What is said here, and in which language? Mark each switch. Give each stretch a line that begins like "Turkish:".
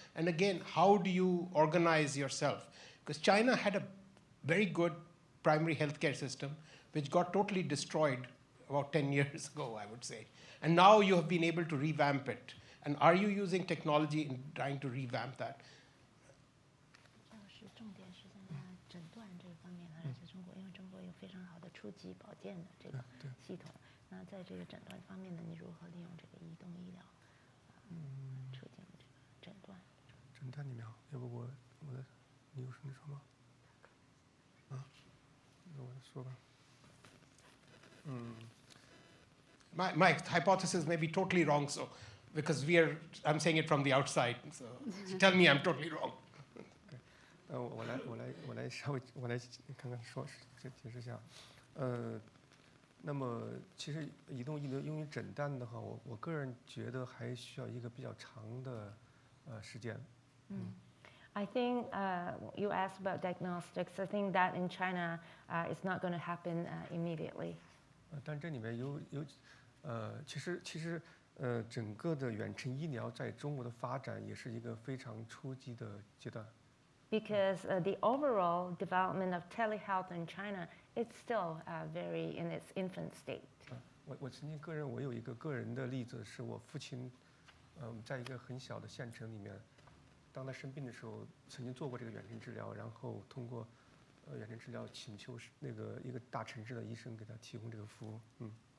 English: And again, how do you organize yourself? Because China had a very good primary healthcare system, which got totally destroyed about 10 years ago, I would say. And now you have been able to revamp it. And are you using technology in trying to revamp that?
Chinese: 重点是在诊断这个方面呢，而且中国因为中国有非常好的初级保健的这个系统，那在这个诊断方面呢，你如何利用这个移动医疗促进这个诊断？诊断里面，要不你有什么说吗？那我说吧。
English: My hypothesis may be totally wrong, so because I'm saying it from the outside, so tell me I'm totally wrong.
Chinese: 我来稍微看看解释一下。那么其实移动医疗用于诊断的话，我个人觉得还需要一个比较长的时间。
English: I think you asked about diagnostics. I think that in China it's not going to happen immediately.
Chinese: 但这里面其实整个的远程医疗在中国的发展也是一个非常初级的阶段。
English: Because the overall development of telehealth in China, it's still very in its infant state.
Chinese: 我曾经我有一个个人的例子，是我父亲，在一个很小的县城里面，当他生病的时候，曾经做过这个远程治疗，然后通过远程治疗请求那个一个大城市的医生给他提供这个服务。